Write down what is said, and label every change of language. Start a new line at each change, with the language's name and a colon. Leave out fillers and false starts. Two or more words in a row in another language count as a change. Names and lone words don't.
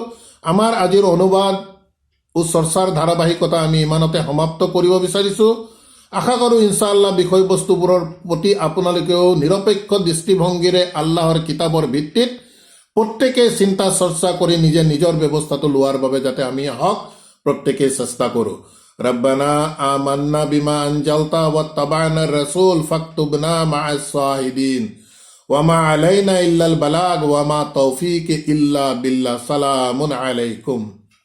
Assamese: আমাৰ আজিৰ অনুবাদ ও চৰ্চাৰ ধাৰাবাহিকতা আমি ইমানতে সমাপ্ত কৰিব বিচাৰিছোঁ। আশা কৰোঁ
Arabic: إن شاء الله
Assamese: বিষয়বস্তুবোৰৰ প্ৰতি আপোনালোকেও নিৰপেক্ষ দৃষ্টিভংগীৰে আল্লাহৰ কিতাপৰ ভিত্তিত প্ৰত্যেকেই চিন্তা চৰ্চা কৰি নিজে নিজৰ ব্যৱস্থাটো লোৱাৰ বাবে যাতে আমি হওক প্ৰত্যেকেই চেষ্টা কৰোঁ।
Arabic: ربنا آمنا بما أنزلت واتبعنا الرسول فاكتبنا مع الشاهدين وما علينا إلا البلاغ وما توفيقي إلا بالله. سلام عليكم.